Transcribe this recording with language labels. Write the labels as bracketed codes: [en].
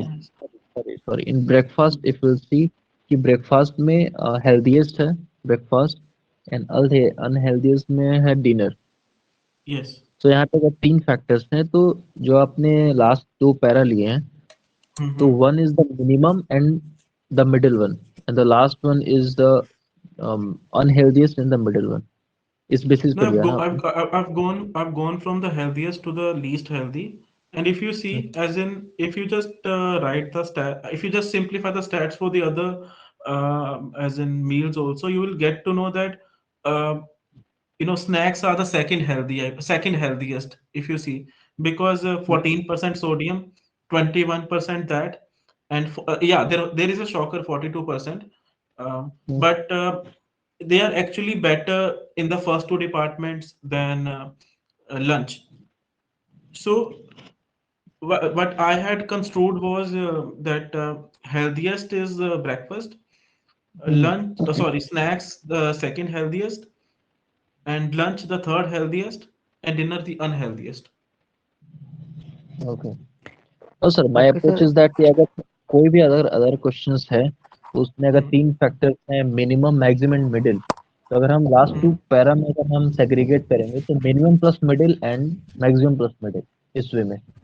[hi] Breakfast, sorry in breakfast [en] if you see [hi] कि breakfast में healthiest है ब्रेकफास्ट, एंड अनहेल्दीएस्ट में है डिनर। यस। तो यहाँ पे अगर 3 फैक्टर्स हैं, तो जो आपने लास्ट 2 पैरा लिए हैं, तो [en] One is the minimum and the middle one, and the last one is the unhealthiest in the middle one. [hi] इस बेसिस [en] No, [hi] पे लिया ना आपने? [en] I've gone from the healthiest to the least healthy. And if you see, as in, if you just write the if you just simplify the stats for the other, as in meals also, you will get to know that uh, snacks are the second healthiest, if you see, because 14% sodium, 21% that, and yeah, there is a shocker 42%, but they are actually better in the first two departments than lunch. So what I had construed was that healthiest is breakfast, lunch, sorry, snacks the second healthiest, and lunch the third healthiest, and dinner the unhealthiest. Okay. No sir, my okay approach [hi] sir [en] is that [hi] कि अगर कोई भी other questions है तो उसमें अगर तीन factors हैं, मिनिमम, मैक्सिमम एंड मिडिल, तो अगर हम लास्ट टू पैरा में अगर हम सेग्रीगेट करेंगे तो minimum plus middle and maximum plus middle, इस वे में।